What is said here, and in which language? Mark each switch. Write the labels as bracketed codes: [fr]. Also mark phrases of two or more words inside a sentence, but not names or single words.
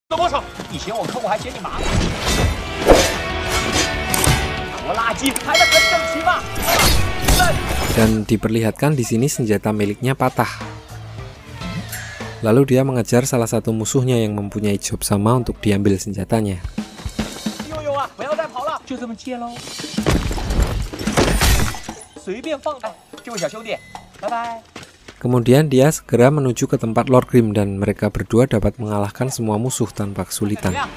[zh] 多少？你嫌我抠，我还嫌你麻烦。拖拉机排得很整齐嘛。 [id] Dan diperlihatkan di sini senjata miliknya patah. Lalu dia mengejar salah satu musuhnya yang mempunyai job sama untuk diambil senjatanya. Kemudian dia segera menuju ke tempat Lord Grimm dan mereka berdua dapat mengalahkan semua musuh tanpa kesulitan.